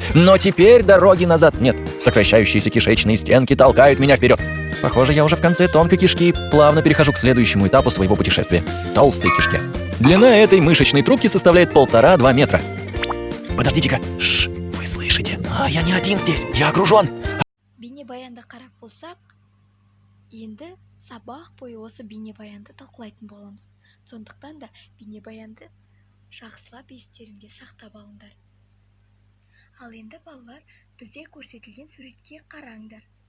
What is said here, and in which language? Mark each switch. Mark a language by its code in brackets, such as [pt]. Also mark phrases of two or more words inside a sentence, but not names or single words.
[ru] Но теперь дороги назад нет. Сокращающиеся кишечные стенки толкают меня вперед. Похоже, я уже в конце тонкой кишки, плавно перехожу к следующему этапу своего путешествия – толстой кишке. Длина этой мышечной трубки составляет 1,5–2 метра. Подождите-ка. Вы слышите? Я не один здесь, я окружен. [kk] Бейнебаянды қарап болсақ, енді сабақ бойы осы бейнебаянды талқылайтын боламыз. Сондықтан да бейнебаянды жақсылап естеріңде сақтап алыңдар. Ал енді балалар, бізде көрсетілген суретке қараңдар.